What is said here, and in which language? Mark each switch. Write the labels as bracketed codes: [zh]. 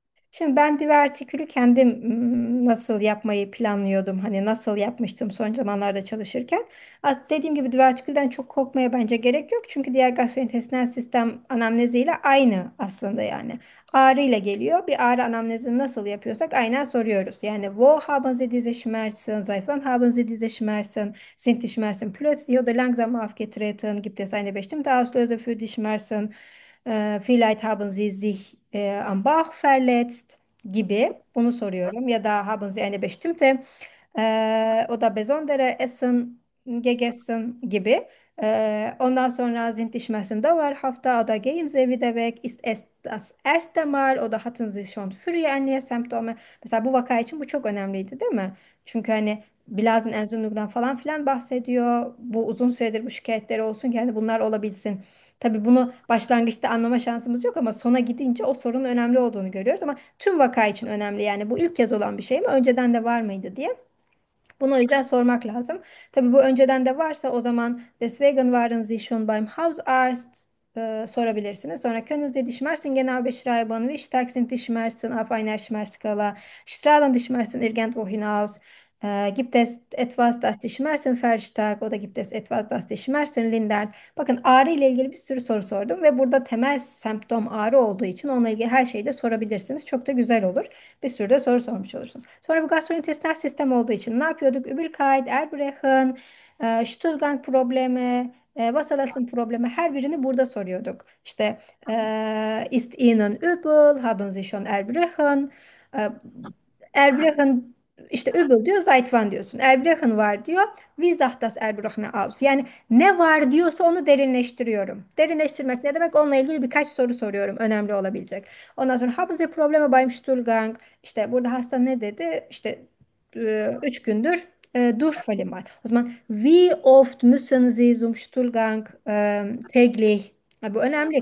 [tr] Şimdi ben divertikülü kendim nasıl yapmayı planlıyordum. Hani nasıl yapmıştım son zamanlarda çalışırken. Dediğim gibi divertikülden çok korkmaya bence gerek yok. Çünkü diğer gastrointestinal sistem anamneziyle aynı aslında yani. Ağrı ile geliyor. Bir ağrı anamnezini nasıl yapıyorsak aynen soruyoruz. Yani [de] wo haben Sie diese Schmerzen, seit wann haben Sie diese Schmerzen, sind die Schmerzen plötzlich oder langsam aufgetreten, gibt es eine bestimmte Auslöser für die Schmerzen, vielleicht haben Sie sich am Bauch verletzt [tr] gibi bunu soruyorum. Ya da [de] haben Sie eine bestimmte oder besondere Essen gegessen [tr] gibi. Ondan sonra [de] sind die Schmerzen dauerhafter oder gehen Sie wieder weg? Ist es das erste Mal oder hatten Sie schon früher Symptome? [tr] Mesela bu vaka için bu çok önemliydi, değil mi? Çünkü hani Blasenentzündung'dan falan filan bahsediyor. Bu uzun süredir bu şikayetleri olsun ki yani bunlar olabilsin. Tabii bunu başlangıçta anlama şansımız yok ama sona gidince o sorunun önemli olduğunu görüyoruz. Ama tüm vaka için önemli yani bu ilk kez olan bir şey mi? Önceden de var mıydı diye. Bunu o yüzden sormak lazım. Tabii bu önceden de varsa o zaman [de] Deswegen waren Sie schon beim Hausarzt [tr] sorabilirsiniz. Sonra [de] können Sie die Schmerzen genau beschreiben? Wie stark sind die Schmerzen auf einer Schmerzskala? Strahlen die Schmerzen irgendwo hinaus? Gibt es etwas, das die Schmerzen verstärkt oder gibt es etwas, das die Schmerzen lindert? [tr] Bakın ağrı ile ilgili bir sürü soru sordum ve burada temel semptom ağrı olduğu için onunla ilgili her şeyi de sorabilirsiniz. Çok da güzel olur. Bir sürü de soru sormuş olursunuz. Sonra bu gastrointestinal sistem olduğu için ne yapıyorduk? Übelkeit, Erbrechen, Stuhlgang problemi, Wasserlassen problemi her birini burada soruyorduk. İşte [de] ist Ihnen übel, haben Sie schon Erbrechen? [tr] Erbrechen İşte übel diyor, zaytvan diyorsun. Erbrechen var diyor. [de] Wie sah das Erbrechen aus? [tr] Yani ne var diyorsa onu derinleştiriyorum. Derinleştirmek ne demek? Onunla ilgili birkaç soru soruyorum. Önemli olabilecek. Ondan sonra [de] haben Sie Probleme beim Stuhlgang? [tr] İşte burada hasta ne dedi? İşte 3 gündür Durchfall var. O zaman [de] wie oft müssen Sie zum Stuhlgang täglich? [tr] Bu önemli.